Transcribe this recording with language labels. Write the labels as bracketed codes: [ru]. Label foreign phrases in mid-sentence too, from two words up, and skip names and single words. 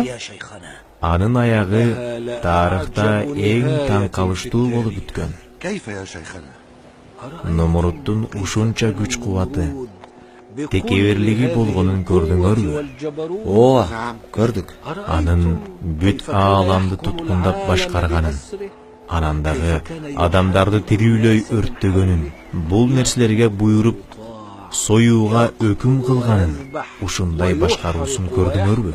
[ky] Анын аягы тарыхта эң таң калыштуу болуп бүткөн. [ar] كيف يا شيخنا؟ [ky] Numruттун ушунча күч кубаты, текеберлиги болгонун көрдүңөрбү? Ооба, көрдүк. Анын бүт ааламды туткундап башкарганын, анандагы адамдарды тирүүлөй өрттөгөнүн, бул нерселерге буйруп союуга өкүм кылганын, ушундай башкаруусун көрдүңөрбү?